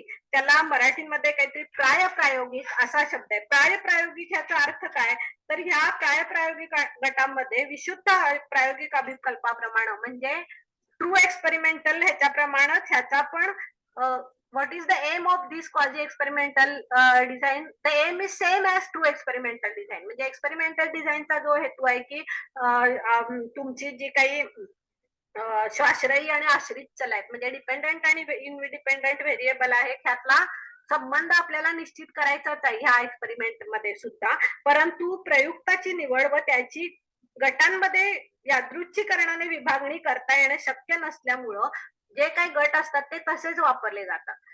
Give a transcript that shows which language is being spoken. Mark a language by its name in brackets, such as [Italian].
[Marathi] त्याला मराठीमध्ये काहीतरी प्रायप्रायोगिक असा शब्द आहे. प्रायप्रायोगिक ह्याचा अर्थ काय, तर ह्या प्रायप्रायोगिक गटामध्ये विशुद्ध प्रायोगिक अभिकल्पाप्रमाणे म्हणजे ट्रू एक्सपेरिमेंटल ह्याच्याप्रमाणेच ह्याचा पण [English] what is the aim of this quasi experimental design? The aim is same as true experimental design. [Marathi] म्हणजे एक्सपेरिमेंटल डिझाईनचा जो हेतू आहे की तुमची जी काही स्वाश्रयी आणि आश्रित चल आहेत म्हणजे डिपेंडंट आणि इनडिपेंडंट व्हेरिएबल आहे ह्यातला संबंध आपल्याला निश्चित करायचाच आहे ह्या एक्सपेरिमेंट मध्ये सुद्धा, परंतु प्रयुक्ताची निवड व त्याची गटांमध्ये यादृच्छिकरणाने विभागणी करता येणे शक्य नसल्यामुळं जे काही गट असतात ते तसेच वापरले जातात.